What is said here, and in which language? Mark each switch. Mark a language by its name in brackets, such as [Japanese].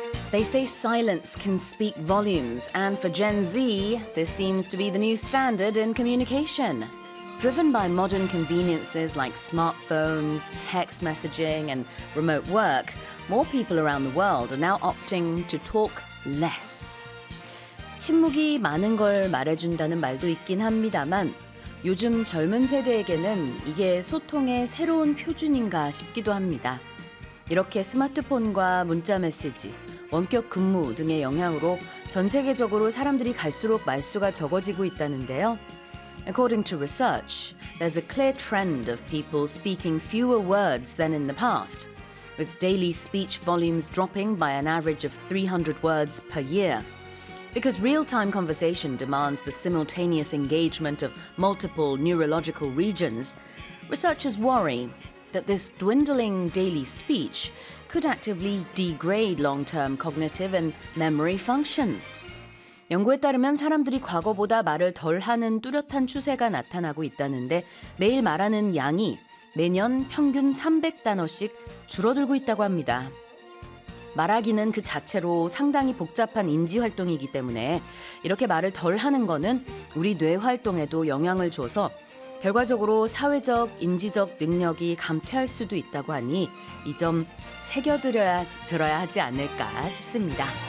[English] They say silence can speak volumes, and for Gen Z, this seems to be the new standard in communication. Driven by modern conveniences like smartphones, text messaging, and remote work, more people around the world are now opting to talk less. [Korean] 침묵이 많은 걸 말해준다는 말도 있긴 합니다만, 요즘 젊은 세대에게는 이게 소통의 새로운 표준인가 싶기도 합니다. 이렇게 스마트폰과 문자 메시지, 원격 근무 등의 영향으로 전 세계적으로 사람들이 갈수록 말수가 적어지고 있다는데요. [English] According to research, there's a clear trend of people speaking fewer words than in the past, with daily speech volumes dropping by an average of 300 words per year. Because real-time conversation demands the simultaneous engagement of multiple neurological regions, researchers worry that this dwindling daily speech could actively degrade long-term cognitive and memory functions. [Korean] 연구에 따르면 사람들이 과거보다 말을 덜 하는 뚜렷한 추세가 나타나고 있다는데 매일 말하는 양이 매년 평균 300단어씩 줄어들고 있다고 합니다. 말하기는 그 자체로 상당히 복잡한 인지활동이기 때문에 이렇게 말을 덜 하는 거는 우리 뇌활동에도 영향을 줘서 결과적으로 사회적, 인지적 능력이 감퇴할 수도 있다고 하니 이 점 새겨들어야 하지 않을까 싶습니다.